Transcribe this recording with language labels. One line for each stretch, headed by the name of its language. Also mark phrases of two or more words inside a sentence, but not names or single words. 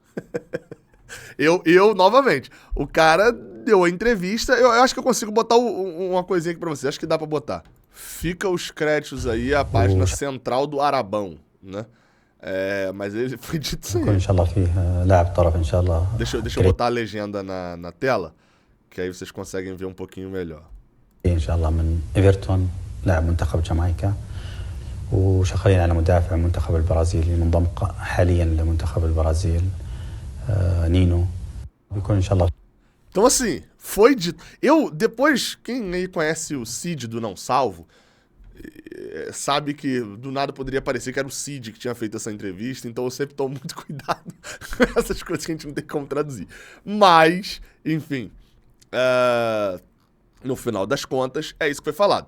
Portuguese: Novamente, o cara deu a entrevista, eu acho que eu consigo botar uma coisinha aqui pra você, acho que dá pra botar. Fica os créditos aí, a página central do Arabão, né? Mas ele foi dito isso aí. Deixa eu botar a legenda na tela, que aí vocês conseguem ver um pouquinho melhor.
Arabic: إن شاء الله من إيفرتون لاعب منتخب جامايكا وشغالين على مدافع منتخب البرازيل منضم حاليا لمنتخب البرازيل نينو بيكون إن شاء الله.
Portuguese: Então assim, foi dito. Depois, quem aí conhece o Cid do Não Salvo, sabe que do nada poderia parecer que era o Cid que tinha feito essa entrevista, então eu sempre tomo muito cuidado com essas coisas que a gente não tem como traduzir. Mas, enfim, no final das contas, é isso que foi falado.